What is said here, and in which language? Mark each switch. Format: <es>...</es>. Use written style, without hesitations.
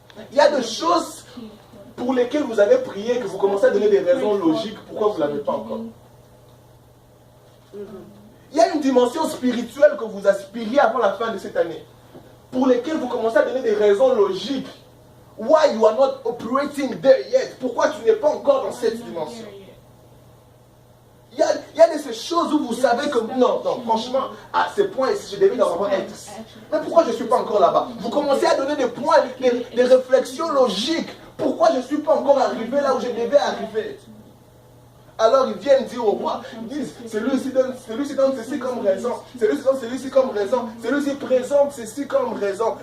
<fr>Il y a des choses pour lesquelles vous avez prié, que vous commencez à donner des raisons logiques pourquoi vous ne l'avez pas encore. Il y a une dimension spirituelle que vous aspiriez avant la fin de cette année, pour lesquelles vous commencez à donner des raisons logiques.</fr> <en>Why you are not operating there yet?</en> <fr>Pourquoi tu n'es pas encore dans cette dimension? Il y a de ces choses où vous savez que non, franchement, à ce point ici, je devais normalement être ici. Mais pourquoi je ne suis pas encore là-bas? Vous commencez à donner des points, des réflexions logiques. Pourquoi je ne suis pas encore arrivé là où je devais arriver? Alors ils viennent dire au roi, ils disent, celui-ci donne ceci comme raison, celui-ci donne ceci comme raison, celui-ci présente ceci comme raison.</fr>